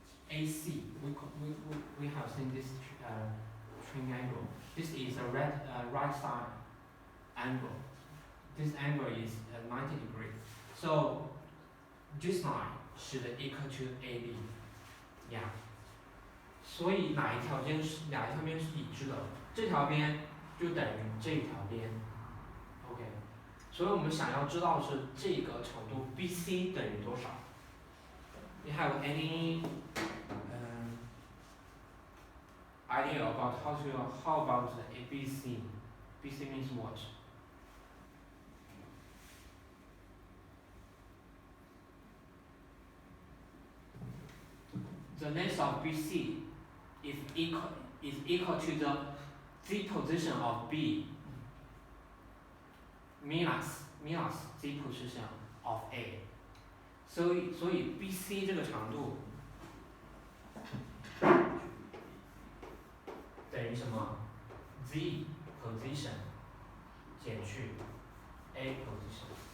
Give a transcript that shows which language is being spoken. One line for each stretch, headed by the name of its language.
English: AC, we have seen this triangle. This is a right side angle. This angle is 90 degrees. So this line should equal to AB. Yeah.
Chinese: 所以哪一条边是一致的？这条边就等于这条边。OK。所以我们想要知道的是这个长度 BC 等于多少？
English: You have any idea about how about the ABC? BC means what? The length of BC is equal to the z position of B minus z position of A.
Chinese: 所以 BC 这个长度等于什么 ？Z position 减去 A position.